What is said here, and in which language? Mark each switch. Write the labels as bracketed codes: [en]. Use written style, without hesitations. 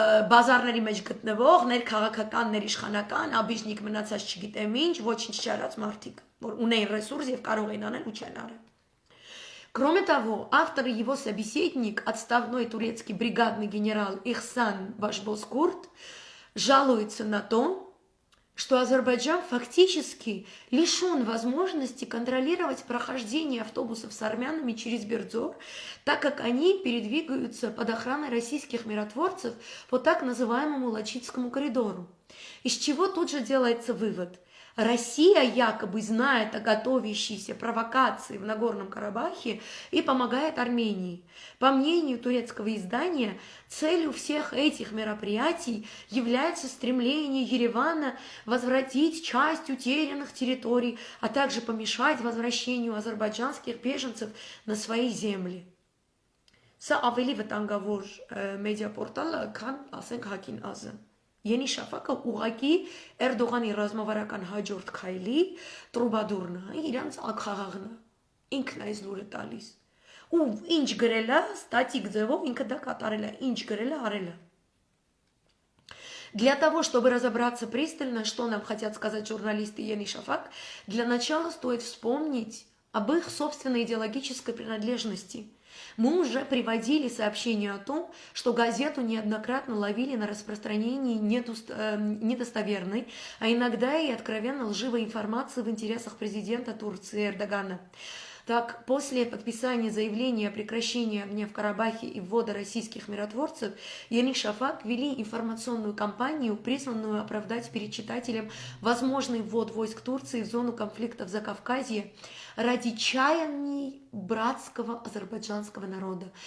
[hy] բազարների մեջ գտնվող ներքաղաքական, ներիշխանական, աբիժնիկ մնացած չգիտեմ ինչ, ոչինչ չարած մարդիկ, որ ունեն ռեսուրս եւ կարող են անել ու չեն արել։ [ru] Кроме того, автор и его собеседник, отставной турецкий бригадный генерал Ихсан Башбозкурт, жалуется на то, что Азербайджан фактически лишен возможности контролировать прохождение автобусов с армянами через Бердзор, так как они передвигаются под охраной российских миротворцев по так называемому Лачитскому коридору. Из чего тут же делается вывод? Россия якобы знает о готовящейся провокации в Нагорном Карабахе и помогает Армении. По мнению турецкого издания, целью всех этих мероприятий является стремление Еревана возвратить часть утерянных территорий, а также помешать возвращению азербайджанских беженцев на свои земли. [hy] Սա ավելի վտանգավոր մեդիա պորտալը, քան ասենք Հակին Ազը։ Ենի Շաֆակը ուղակի Էրդողանի ռազմավարական հաջորդ քայլի տրուբադուրն է, իրանց ակխաղաղն է։ Ինքն է այս լուրը տալիս։ Ու ինչ գրել է, ստատիկ ձևով ինքը դա կատարել է, ինչ գրել է, արել է։ [ru] Для того, чтобы разобраться пристально, что нам хотят сказать журналисты Ени Шафак, для начала стоит вспомнить об их собственной идеологической принадлежности. Мы уже приводили сообщение о том, что газету неоднократно ловили на распространении недостоверной, а иногда и откровенно лживой информации в интересах президента Турции Эрдогана. Так, после подписания заявления о прекращении огня в Карабахе и ввода российских миротворцев, Ени Шафак вели информационную кампанию, призванную оправдать перед читателем возможный ввод войск Турции в зону конфликта в Закавказье ради чаяний братского азербайджанского народа.